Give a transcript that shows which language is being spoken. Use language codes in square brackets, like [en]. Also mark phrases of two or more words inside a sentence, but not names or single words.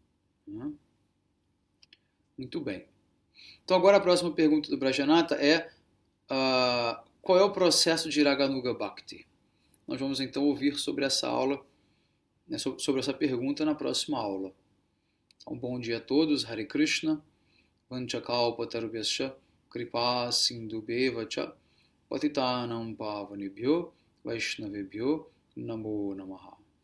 [pt] Muito bem. Então, agora a próxima pergunta do Brajanata é qual é o processo de Raganuga Bhakti? Nós vamos então ouvir sobre essa aula, né, sobre essa pergunta na próxima aula. Então, bom dia a todos. [sa] हरे कृष्ण. वाञ्छा कल्पतरुभ्यश्च कृपा सिन्धुभ्य एव च पतितानां पावनेभ्यो वैष्णवेभ्यो नमो नमः.